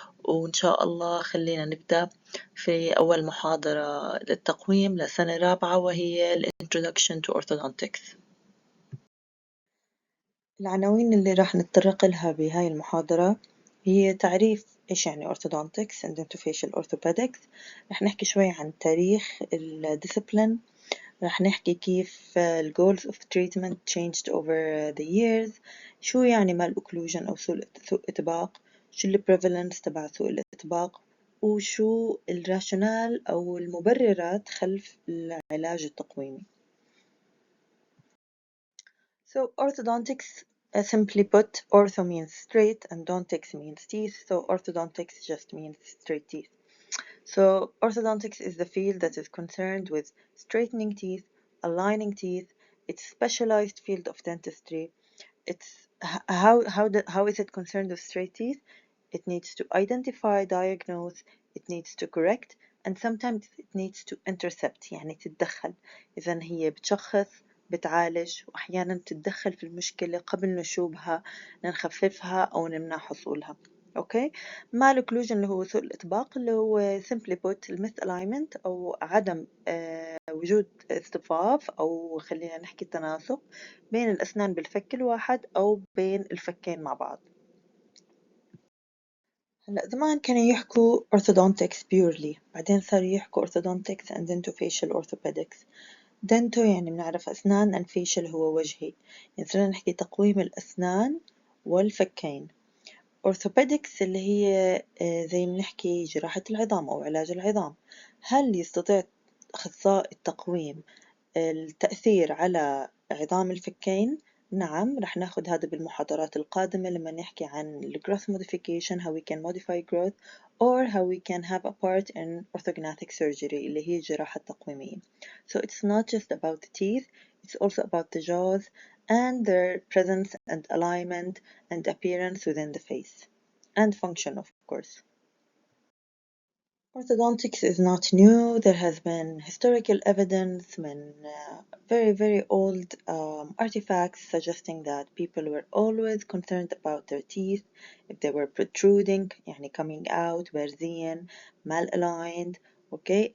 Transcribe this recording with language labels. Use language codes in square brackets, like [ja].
[ar] وإن شاء الله خلينا نبدأ في أول محاضرة للتقويم لسنة رابعة، وهي ال Introduction to Orthodontics. العناوين اللي راح نتطرق لها بهاي المحاضرة هي تعريف إيش يعني Orthodontics and Dentofacial Orthopedics. رح نحكي شوي عن تاريخ الديسبلين. رح نحكي كيف ال [en] goals of treatment changed over the years. [ar] شو يعني mal-occlusion أو سوء إطباق، شو ال prevalence تبع سوء الإطباق، وشو الراشونال أو المبررات خلف العلاج التقويمي. [en] So orthodontics, simply put, ortho means straight and dontics means teeth. So orthodontics just means straight teeth. So orthodontics is the field that is concerned with straightening teeth, aligning teeth. It's a specialized field of dentistry. It's how is it concerned with straight teeth? It needs to identify, diagnose, it needs to correct, and sometimes it needs to intercept، [ar] يعني تتدخل. إذا هي بتشخص، بتعالج، وأحيانا تتدخل في المشكلة قبل نشوبها، نخففها أو نمنع حصولها. أوكي. مال occlusion اللي هو سوء الإطباق، اللي هو [en] simply put misalignment [ar] أو عدم وجود اصطفاف، أو خلينا نحكي تناسق بين الأسنان بالفك الواحد أو بين الفكين مع بعض. هلا زمان كانوا يحكوا orthodontics purely، بعدين صاروا يحكوا orthodontics and dentofacial orthopedics. dento يعني بنعرف أسنان and facial هو وجهي، يعني صرنا نحكي تقويم الأسنان والفكين. orthopedics اللي هي زي ما نحكي جراحة العظام أو علاج العظام. هل يستطيع أخصائي التقويم التأثير على عظام الفكين؟ نعم، رح ناخد هذا بالمحاضرات القادمة لما نحكي عن [en] growth modification, how we can modify growth, or how we can have a part in orthognathic surgery [ar] اللي هي الجراحة التقويمية. [en] So it's not just about the teeth, it's also about the jaws and their presence and alignment and appearance within the face and function, of course. Orthodontics is not new. There has been historical evidence when very old artifacts suggesting that people were always concerned about their teeth, if they were protruding, يعني coming out, بارزين, malaligned, okay?